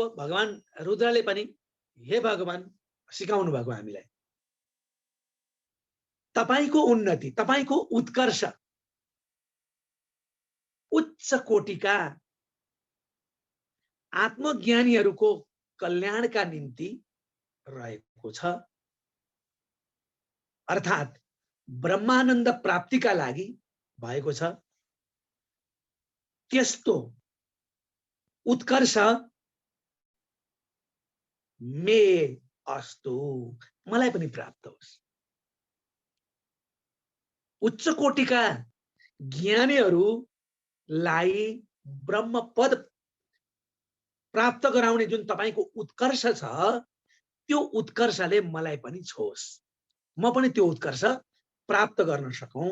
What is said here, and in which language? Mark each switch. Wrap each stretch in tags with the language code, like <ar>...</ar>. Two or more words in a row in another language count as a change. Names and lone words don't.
<ne>भगवान रुद्रले पनि हे भगवान सिकाउनु भएको हामीलाई, तपाईको उन्नति, तपाईको उत्कर्ष उच्च कोटिका आत्मज्ञानीहरूको कल्याणका निम्ति रहेको छ। अर्थात् ब्रह्मानन्द प्राप्तिका लागि भएको छ।</ne> <sa>त्यस्तो उत्कर्ष मे अस्तु,</sa> <ne>मलाई पनि प्राप्त होस्। उच्च कोटिका ज्ञानीहरूलाई ब्रह्म पद प्राप्त गराउने जुन तपाईको उत्कर्ष छ, त्यो उत्कर्षले मलाई पनि छोस्, म पनि त्यो उत्कर्ष प्राप्त गर्न सकौं।</ne>